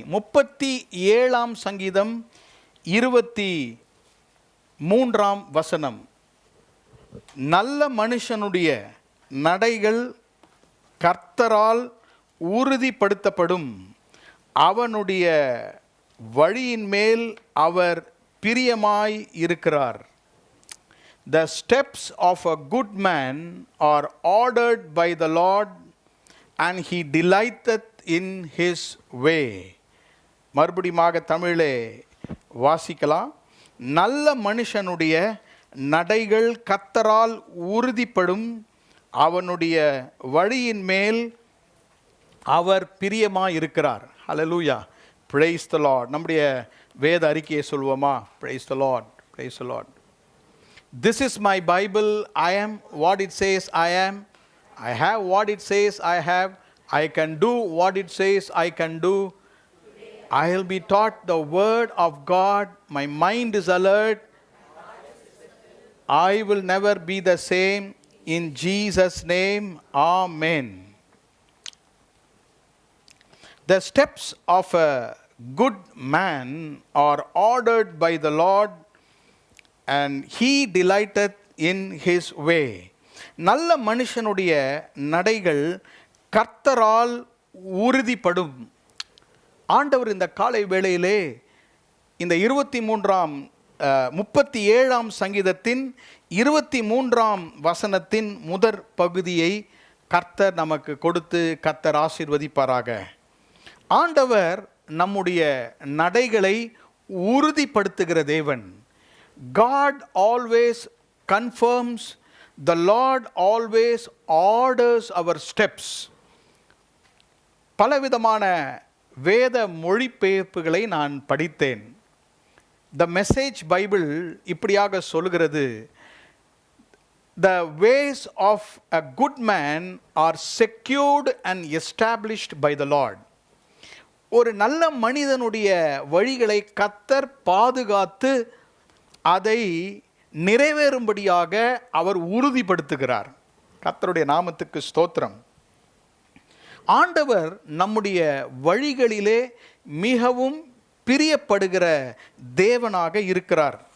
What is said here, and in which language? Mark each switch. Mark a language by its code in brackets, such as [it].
[ta] 37ஆம் சங்கீதம் 23ஆம் வசனம். நல்ல மனுஷனுடைய நடைகள் கர்த்தரால் உறுதிப்படுத்தப்படும், அவனுடைய வழியின் மேல் அவர் பிரியமாய் இருக்கிறார். [en] The steps of a good man are ordered by the Lord, and he delighteth in his way. [ta] மறுபடியும் தமிழிலே வாசிக்கலாம். நல்ல மனுஷனுடைய நடைகள் கர்த்தரால் உறுதிப்படும், அவனுடைய வழியின் மேல் அவர் பிரியமாய் இருக்கிறார். [en] Hallelujah, praise the Lord. [ta] நம்முடைய வேத அறிக்கையை சொல்வோமா? [en] praise the Lord, praise the Lord. This is my Bible. I am what it says I am. I have what it says I have. I can do what it says I can do. I will be taught the word of God. My mind is alert. I will never be the same. In Jesus' name, Amen. The steps of a good man are ordered by the Lord, and he delighteth in his way. [ta] நல்ல மனுஷனுடைய நடைகள் கர்த்தரால் உறுதிப்படும். ஆண்டவர் இந்த காலை வேளையிலே இந்த 37ஆம் சங்கீதத்தின் 23ஆம் வசனத்தின் முதற் பகுதியை கர்த்தர் நமக்கு கொடுத்து கர்த்தர் ஆசீர்வதிப்பாராக. ஆண்டவர் நம்முடைய நடைகளை உறுதிப்படுத்துகிற தேவன். [en] God always confirms, the Lord always orders our steps. [ta] பலவிதமான வேத மொழிபெயர்ப்புகளை நான் படித்தேன். [en] The Message Bible [ta] இப்படியாக சொல்கிறது, [en] the ways of a good man are secured and established by the Lord. [ta] ஒரு நல்ல மனிதனுடைய வழிகளை கர்த்தர் பாதுகாத்து அதை நிறைவேறும்படியாக அவர் உறுதிப்படுத்துகிறார். கர்த்தருடைய நாமத்துக்கு ஸ்தோத்திரம். ஆண்டவர் நம்முடைய வழிகளிலே மிகவும் பிரியப்படுகிற தேவனாக இருக்கிறார்.